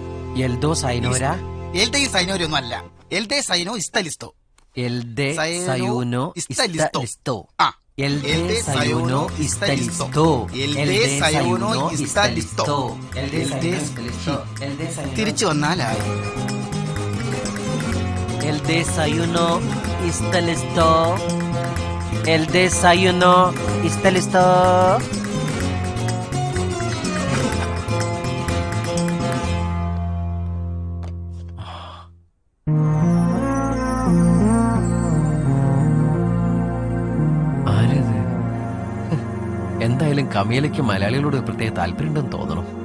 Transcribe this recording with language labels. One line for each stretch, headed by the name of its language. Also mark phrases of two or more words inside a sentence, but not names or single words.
Malayalam: എൽദോ സൈനോര. എൽദേ സൈനോര ഒന്നും അല്ല. എൽദേ സൈനോ ഇസ്തലിസ്തോ. എൽദേ സയോനോ ഇസ്തലിസ്തോ. എൽദേ സയോനോ ഇസ്തലിസ്തോ. എൽദേ സയോനോ ഇസ്തലിസ്തോ. തിരിച്ചു വന്നാലായി.
Spanish: El desayuno está listo. El desayuno está listo.
Malayalam: ആരത്? എന്തായാലും കമീലയ്ക്ക് മലയാളികളോട് പ്രത്യേക താല്പര്യമുണ്ടെന്ന് തോന്നണം.